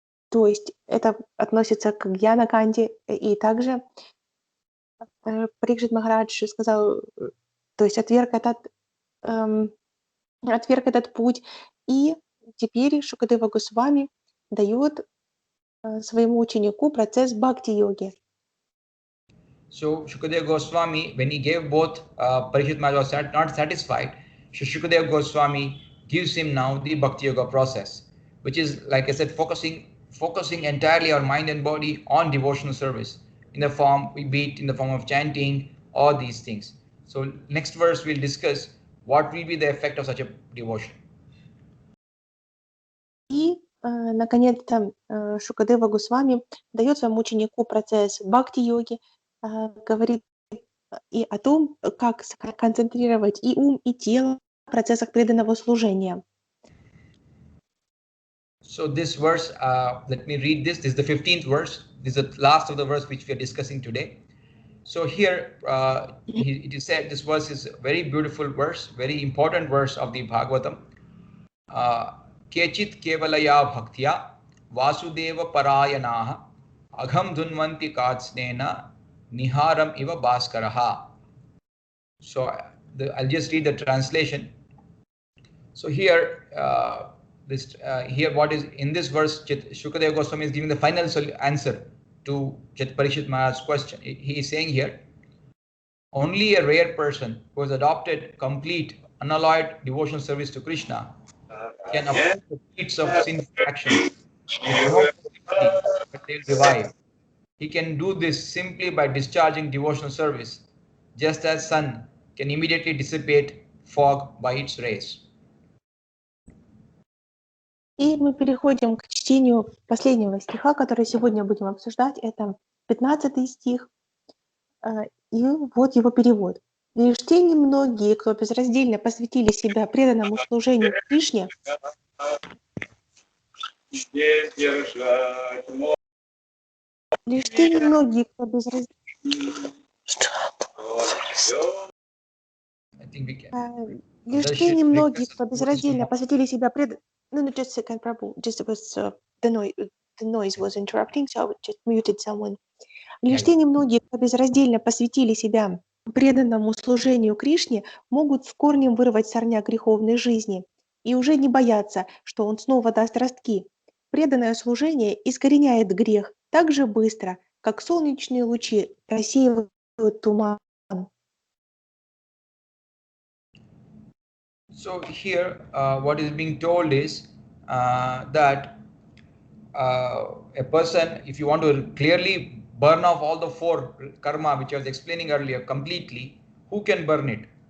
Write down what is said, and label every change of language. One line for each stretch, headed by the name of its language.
Russian: То есть это относится к гьяна-канде. И также Парикшит Махарадж сказал, то есть отверг этот путь. И теперь Шукадева Госвами дает своему ученику процесс бхакти-йоги.
English: So Shukadeva Goswami, when he gave both, Parikshit Maharaj was not satisfied. So Shukadeva Goswami gives him now the Bhakti Yoga process, which is, like I said, focusing entirely our mind and body on devotional service in the form of chanting, all these things. So next verse we'll discuss what will be the effect of such a devotion.
Russian: И, наконец-то, Шукадева Госвами дает своему ученику процесс бхакти-йоги, говорит и о том, как концентрировать и ум, и тело в процессах преданного служения.
English: So this verse, let me read this. This is the 15th verse. This is the last of the verse which we are discussing today. So here it is said, this verse is a very beautiful verse, very important verse of the Bhagavatam.
Sanskrit: Kechit kevalaya bhaktya vasudeva parayanaha agham dhunvanti katsnena niharam iva bhaskaraha.
English: So I'll just read the translation. So here, what is in this verse, Shukadeva Goswami is giving the final answer to Parikshit Maharaj's question. He is saying here, only a rare person who has adopted complete, unalloyed devotional service to Krishna can avoid the feats of sinful actions. But they'll revive. He can do this simply by discharging devotional service, just as sun can immediately dissipate fog by its rays.
Russian: И мы переходим к чтению последнего стиха, который сегодня будем обсуждать. Это 15 стих. И вот его перевод. «Лишь те немногие, кто безраздельно посвятили себя преданному служению Кришне, лишь те немногие, кто безраздельно посвятили себя преданному...
English: No, just a second, Prabhu. Just it was the noise was interrupting, so I just muted someone.
Russian: Лишь те немногие, кто безраздельно посвятили себя преданному служению Кришне могут с корнем вырвать сорняк греховной жизни и уже не бояться, что он снова даст ростки. Преданное служение искореняет грех так же быстро, как солнечные лучи рассеивают туман.
English: So here, what is being told is that a person, if you want to clearly burn off all the four karma, which I was explaining earlier, completely, who can burn it?